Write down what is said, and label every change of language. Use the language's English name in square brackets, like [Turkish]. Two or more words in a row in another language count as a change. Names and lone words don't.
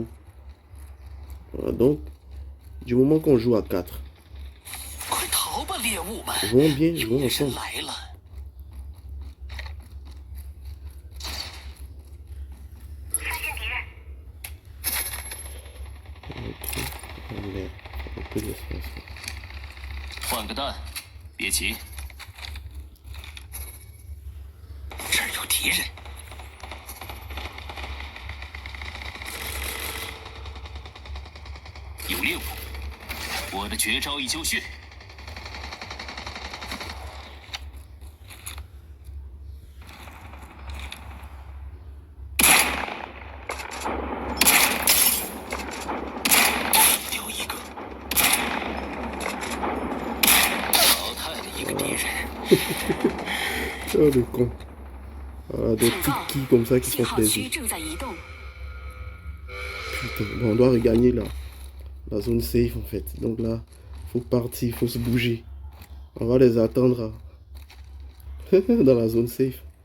[French] Voilà, donc, du moment qu'on joue à 4, jouons bien, jouons ensemble. Un peu d'espace. [Chinese] 换个弹，别急。这儿有敌人。有猎物，我的绝招已就绪。丢一个。淘汰了一个敌人。 [French] Oh le con. Voilà, des petites quilles comme ça qui font plaisir. Putain, bon, on doit regagner la zone safe en fait. Donc là, faut partir, faut se bouger. On va les attendre dans la zone safe.